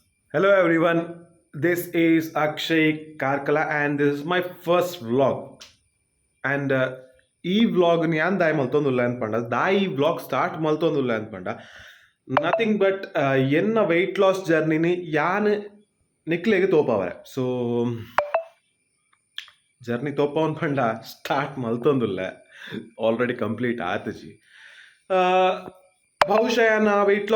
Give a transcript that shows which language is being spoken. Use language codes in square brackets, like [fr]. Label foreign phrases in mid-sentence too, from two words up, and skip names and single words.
[en] Hello everyone, this is Akshay Karkala and this is my first vlog. [tcy] And ಈ ವ್ಲಾಗ್ ಯಾನ್ ದಾಯಿ ಮಲ್ತೊಂದುಲ್ಲ ಅನ್ಪಂಡ ದಾಯಿ ಈ ವ್ಲಾಗ್ ಸ್ಟಾರ್ಟ್ ಮಲ್ತೊಂದುಲ್ಲ ಅನ್ಪಂಡ [en] nothing but [tcy] ಎನ್ನ [en] weight loss [tcy] ಜರ್ನಿನಿ ಯಾನ್ ನಿಕ್ಲೆಗೆ ತೋಪವರೆ ಸೊ ಜರ್ನಿ ತೋಪ ಅನ್ಪಂಡ ಸ್ಟಾರ್ಟ್ ಮಲ್ತೊಂದುಲ್ಲ [en] already complete [tcy] ಆತಜಿ ಬಹುಶಃ ನಾ ವೆಯ್ಟ್